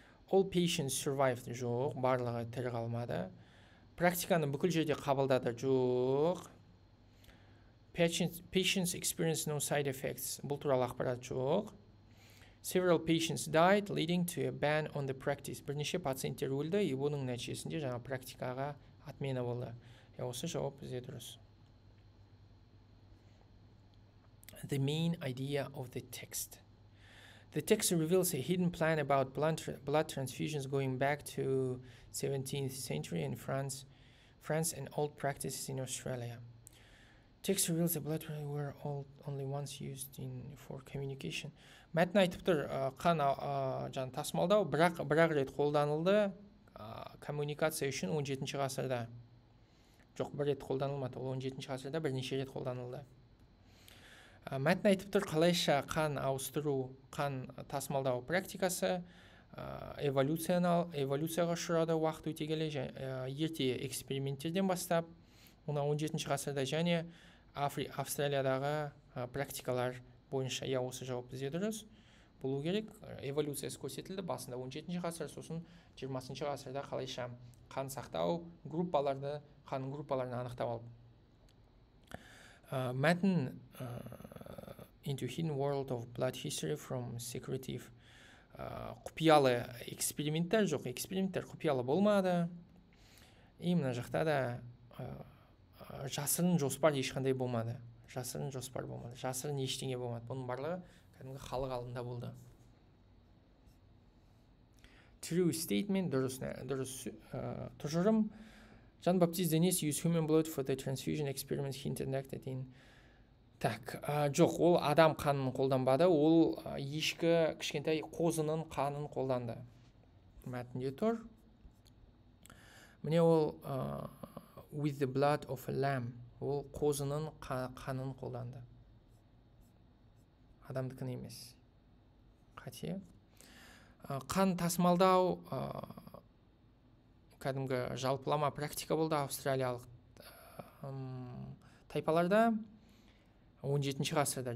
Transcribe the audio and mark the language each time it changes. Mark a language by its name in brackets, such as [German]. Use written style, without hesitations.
[English] All patients survived, [Kazakh] жоқ, барлығы тірі қалмады. Практиканы бүкіл жерде қабылдады, жоқ. [English] Patients experienced no side effects, [Kazakh] бұл туралы ақпарат жоқ. [English] Several patients died, leading to a ban on the practice. [Kazakh] Бірнеше пациенттер өлді, и бұның нәтижесінде жаңа практикаға отмена болды. Осы жауап бізде дұрыс. [English] The main idea of the text. The text reveals a hidden plan about blood transfusions going back to 17th century in France and old practices in Australia. Text reveals the blood were only once used for communication. [Kazakh] Мәтін айтып тұр, қан тасымалдау бірақ рет қолданылды коммуникация үшін 17 ғасырда. Жоқ, бір рет қолданылмады, ол 17 ғасырда бірнеше рет қолданылды. Мәтін айтып тұр, қалайша қан ауыстыру, қан тасымалдау практикасы эволюцияға ұшырады уақыт өте келе, ерте эксперименттерден бастап, 17 ғасырда және Австралиядағы практикалар бойынша. Осы жауап бізде дұрыс болу керек. Эволюциясы көрсетілді басында 17 ғасыр, сосын 20 ғасырда қалайша қан сақтау қан группаларын анықтап алып. [English] Мәтін Into Hidden World of Blood History from Secretive. [Kazakh] Құпиялы эксперименттер жоқ, эксперименттер құпиялы болмады. И мына жақта да жасырын жоспар ешқандай болмады. Жасырын ештеңе болмады. Бұның барлығы кәдімгі халық алдында болды. [English] True statement, [Kazakh] дұрыс тұжырым. [English] Jean-Baptiste Denis used human blood for the transfusion experiments he conducted in [Kazakh] Так, жоқ, ол адам қанын қолданбады, ол ешкі кішкентай қозының қанын қолданды. Мәтінде тұр. Міне ол [English] with the blood of a lamb. [Kazakh] Ол қозының қанын қолданды. Адамдыкін емес. Қате. Қан тасымалдау кәдімгі жалпылама практика болды австралиялық тайпаларда 17-ші ғасырда.